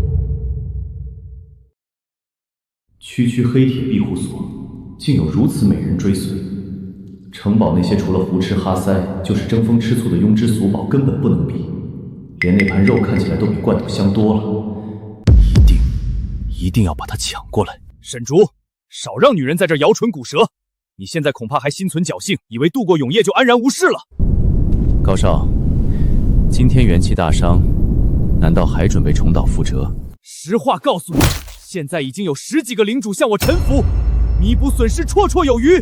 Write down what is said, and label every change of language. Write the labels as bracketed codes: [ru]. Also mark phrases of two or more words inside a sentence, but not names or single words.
[zh] 区区黑铁庇護所，竟有如此美人追隨。城堡那些除了胡吃哈塞就是爭風吃醋的庸脂俗寶根本不能比，連那盤肉看起來都比罐頭香多了。一定要把它搶過來！沈竹，少讓女人在這兒搖唇鼓舌。你現在恐怕還心存僥幸，以為渡過永夜就安然無事了。高少，今天元氣大傷，難道還準備重蹈覆轍？實話告訴你，現在已經有10幾個領主向我臣服，彌補損失綽綽有餘。